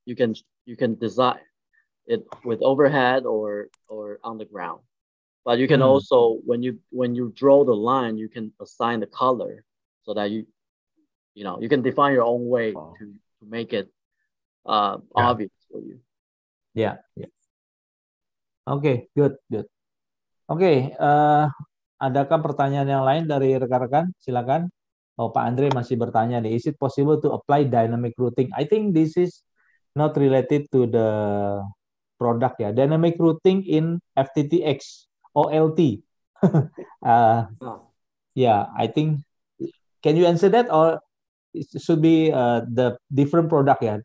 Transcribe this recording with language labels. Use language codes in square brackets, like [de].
[en] You can design it with overhead or on the ground. But you can also, when you draw the line, you can assign the color so that you can define your own way to make it obvious for you. Yeah. Okay, good. [id] Oke, adakah pertanyaan yang lain dari rekan-rekan? Silakan. Oh, Pak Andre masih bertanya nih. [en] Is it possible to apply dynamic routing? I think this is not related to the product [id] ya. [en] Dynamic routing in FTTX OLT. Yeah, I think. Can you answer that, or it should be the different product [id] ya?